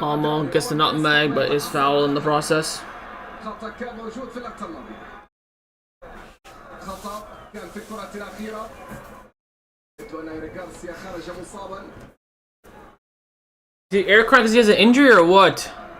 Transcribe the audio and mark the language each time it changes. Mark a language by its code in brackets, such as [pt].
[en] Almo gets the nutmeg, but is fouled in the process. [ar] خطأ كان موجود في اللقطة الماضية. خطأ كان في الكرة الأخيرة. أن إيريك غارسيا خرج مصابا. [en] Did Eric cry because he has an injury or what?